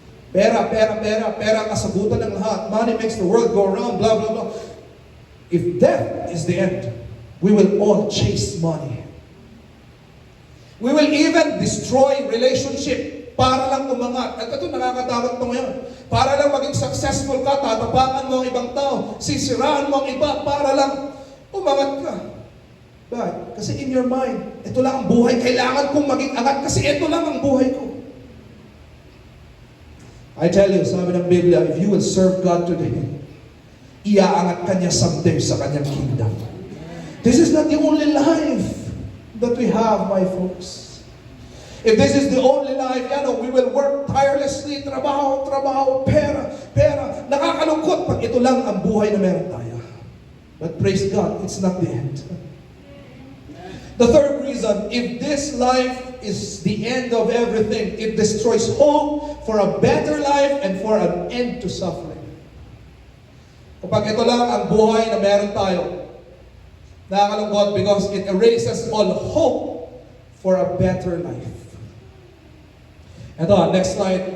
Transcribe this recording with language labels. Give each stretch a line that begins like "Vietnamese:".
Filipino: Pera ang kasagutan ng lahat.
English: Money makes the world go around, blah, blah, blah. If death is the end, we will all chase money. We will even destroy relationship
Filipino: para lang umangat. At ito, nakakatakot mo ngayon. Para lang maging successful ka, tatapakan mo ang ibang tao, sisiraan mo ang iba para lang umangat ka. Bakit? Kasi
English: in your mind,
Filipino: ito lang ang buhay. Kailangan kong maging angat kasi ito lang ang buhay ko. I tell you, sabi ng Biblia,
English: if you will serve God today,
Filipino: iaangat ka niya someday sa kanyang kingdom.
English: This is not the only life that we have, my folks. If this is the only life, we will work tirelessly,
Filipino: trabaho, pera. Nakakalungkot pag ito lang ang buhay na meron tayo.
English: But praise God, it's not the end. The third reason, if this life is the end of everything, it destroys hope for a better life and for an end to suffering.
Filipino: Kapag ito lang ang buhay na meron tayo, nakakalungkot
English: because it erases all hope for a better life.
Filipino: Ito,
English: next slide.